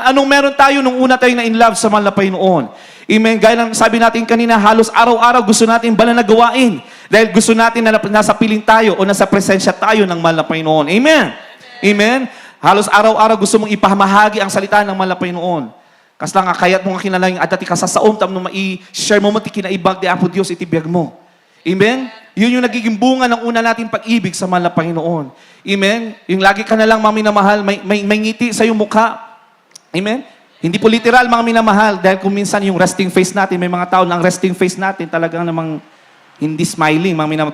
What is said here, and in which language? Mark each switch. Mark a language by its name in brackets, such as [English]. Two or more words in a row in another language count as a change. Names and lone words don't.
[Filipino] Anong meron tayo nung una tayo na [English] in love [Filipino] sa mahal na Panginoon? Amen? Gaya ng sabi natin kanina, halos araw-araw gusto natin banal na gawain. Dahil gusto natin na nasa piling tayo o nasa presensya tayo ng mahal na Panginoon. Amen? Amen? Halos araw-araw gusto mong ipamahagi ang salita ng mahal na Panginoon. [Iloko] Kas lang kayat mo nga kinalang at dati ka sa saom, tam nung mai-share mo ti kinaibag di Apo Diyos itibiyag mo. [Filipino] Amen? Yun yung nagiging bunga ng una nating pag-ibig sa mahal na Panginoon. Amen? Yung lagi ka na lang, mga minamahal, may ngiti sa iyong mukha. Amen? Hindi po literal, mga minamahal, dahil kung minsan yung [English] resting face [Filipino] natin, may mga tao na ang resting face natin talagang namang hindi smiling, mga minamahal.